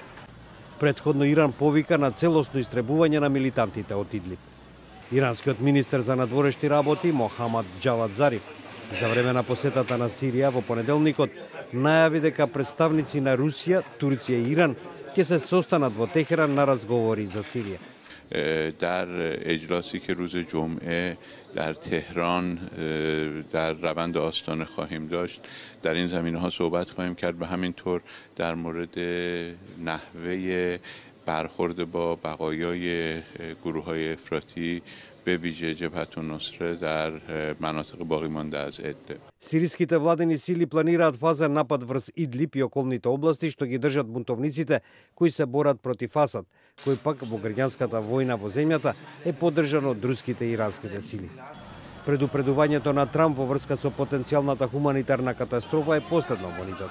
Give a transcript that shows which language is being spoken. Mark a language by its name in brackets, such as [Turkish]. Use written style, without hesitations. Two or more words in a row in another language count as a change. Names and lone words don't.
[Macedonian] Претходно Иран повика на целосно истребување на милитантите од Идлиб. Иранскиот министер за надворешни работи Мохамад Џавад Зариф за време на посетата на Сирија во понеделникот најави дека представници на Русија, Турција и Иран ќе се состанат во Техеран на разговори за Сирија. [Persian] در اجلاسی که روز جمعه در تهران در روند آستانه خواهیم داشت در این زمینه‌ها صحبت خواهیم کرد و همینطور در مورد نحوه برخورد با بقایای گروه‌های افراطی به ویژه جبهة النصره در مناطق باقی مانده از ادلب. [Macedonian] Сириските владени сили планираат фазен напад врз Идлиб и околните области што ги држат бунтовниците кои се борат против Асад, кој пак во граѓанската војна во земјата е поддржан од руските и иранските сили. Предупредувањето на Трамп во врска со потенцијалната хуманитарна катастрофа е последно во низот.